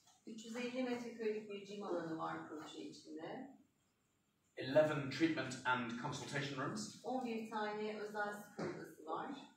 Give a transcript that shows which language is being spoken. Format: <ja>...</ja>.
<tr>350 metrekarelik bir gym alanı var proje içinde.</tr> <en>11 treatment and consultation rooms.</en> <tr>11 tane özel spor odası var.</tr>